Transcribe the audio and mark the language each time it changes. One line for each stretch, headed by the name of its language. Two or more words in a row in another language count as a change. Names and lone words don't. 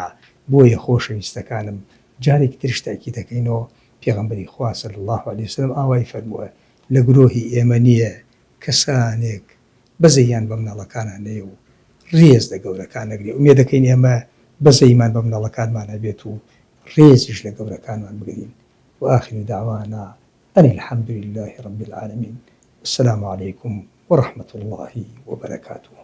Central Kurdish: بۆیە خۆشەویستەکانم، جارێکی تریش تاکید دەکەینەوە، پێغەمبەری خوا
Arabic: صلی الله علیه وسلم
Central Kurdish: ئاوای فەرمووە لە گرۆهی ئێمە نییە کەسانێک بەزەیان بە مناڵەکانان نەیە و ڕێز لە گەورەکان نەگرێ. ئومێد دەکەین ئێمە بەزەیمان بە مناڵەکانمان هەبێت و ڕێزیش لە گەورەکانمان بگرین.
Arabic: وآخر دعوانا أن الحمد لله رب العالمين. السلام عليكم ورحمة الله وبركاته.